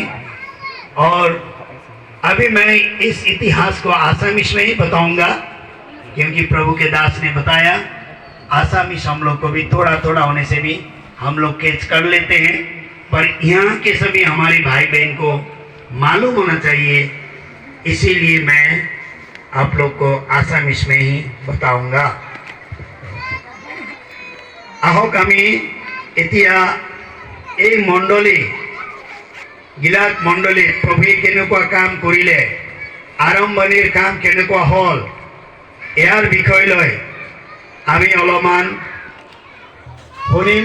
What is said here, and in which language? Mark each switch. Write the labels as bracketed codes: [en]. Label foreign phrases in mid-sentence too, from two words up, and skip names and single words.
[hi] और अभी मैं इस इतिहास को आसामीज में ही बताऊंगा, क्योंकि प्रभु के दास ने बताया आसामीज हम लोग को भी थोड़ा थोड़ा होने से भी हम लोग कैच कर लेते हैं, पर यहाँ के सभी हमारे भाई बहन को मालूम होना चाहिए, इसीलिए मैं आप लोग को आसामीज में ही बताऊंगा। [as] আহক আমি এতিয়া এই মণ্ডলী গিলাদ মণ্ডলী প্ৰভুৱে কেনেকুৱা কাম কৰিলে, আৰম্ভণিৰ কাম কেনেকুৱা হ'ল, ইয়াৰ বিষয় লৈ আমি অলপমান শুনিম।